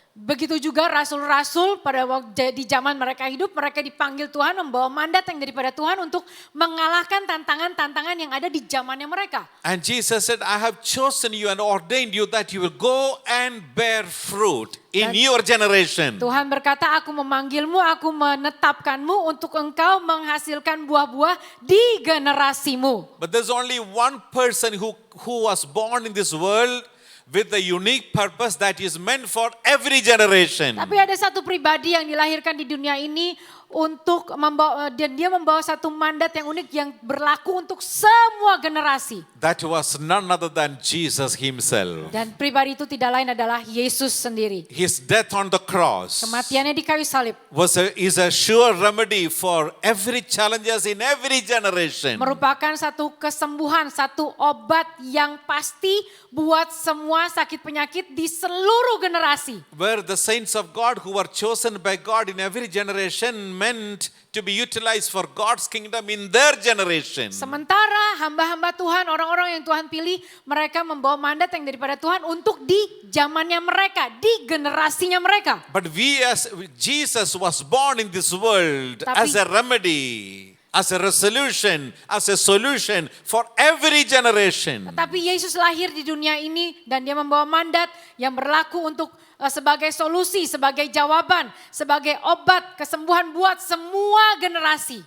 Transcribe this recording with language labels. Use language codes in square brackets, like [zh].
[id] Begitu juga rasul-rasul pada waktu di zaman mereka hidup, mereka dipanggil Tuhan membawa mandat yang daripada Tuhan untuk mengalahkan tantangan-tantangan yang ada di zamannya mereka. [en] And Jesus said, I have chosen you and ordained you that you will go and bear fruit in your generation. [id] Tuhan berkata, aku memanggilmu, aku menetapkanmu untuk engkau menghasilkan buah-buah di generasimu. [en] But there's only one person who was born in this world with a unique purpose that is meant for every generation. [id] Tapi ada satu pribadi yang dilahirkan di dunia ini untuk membawa, dan dia membawa satu mandat yang unik yang berlaku untuk semua generasi. [en] That was none other than Jesus himself. [id] Dan pribadi itu tidak lain adalah Yesus sendiri. [en] His death on the cross [id] Kematiannya di kayu salib [en] is a sure remedy for every challenges in every generation. [id] merupakan satu kesembuhan, satu obat yang pasti buat semua sakit penyakit di seluruh generasi. [en] Where the saints of God who were chosen by God in every generation meant to be utilized for God's kingdom in their generation. [id] Sementara hamba-hamba Tuhan, orang-orang yang Tuhan pilih, mereka membawa mandat yang daripada Tuhan untuk di zamannya mereka, di generasinya mereka. [en] But Jesus was born in this world [id] Tapi- [en] as a remedy, as a resolution, as a solution for every generation. [id] Tapi Yesus lahir di dunia ini dan dia membawa mandat yang berlaku untuk sebagai solusi, sebagai jawaban, sebagai obat kesembuhan buat semua generasi.